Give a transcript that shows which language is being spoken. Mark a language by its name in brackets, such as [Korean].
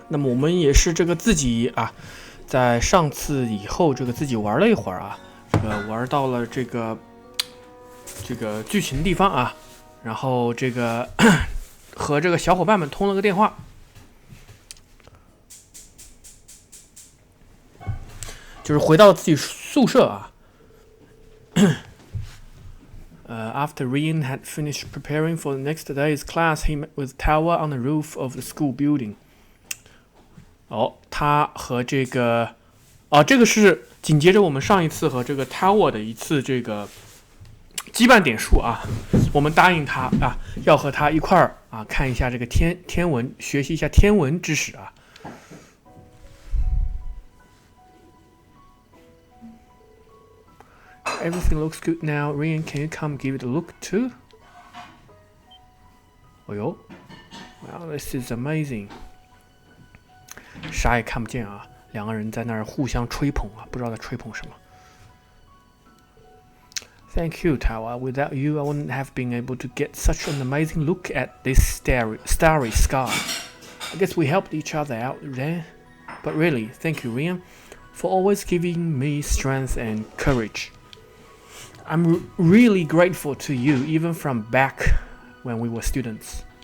[Chinese] 那么我们也是这个自己啊，在上次以后这个自己玩了一会儿啊，这个玩到了这个剧情地方啊，然后这个和这个小伙伴们通了个电话，就是回到自己宿舍啊。 [English] After Ryan had finished preparing for the next day's class, he met with Tower on the roof of the school building. [Chinese] 他和这个，这个是紧接着我们上一次和这个 Tower 的一次这个羁绊点数啊。我们答应他啊，要和他一块儿啊看一下这个天文，学习一下天文知识啊。 [English] Everything looks good now. Ryan, can you come give it a look too? Wow, this is amazing. [Chinese] 啥也看不见啊，两个人在那儿互相吹捧啊，不知道在吹捧什么。 [English] Thank you, Tawa. Without you, I wouldn't have been able to get such an amazing look at this starry sky. I guess we helped each other out there. But really, thank you, Ryan, for always giving me strength and courage.I'm really grateful to you, even from back when we were students.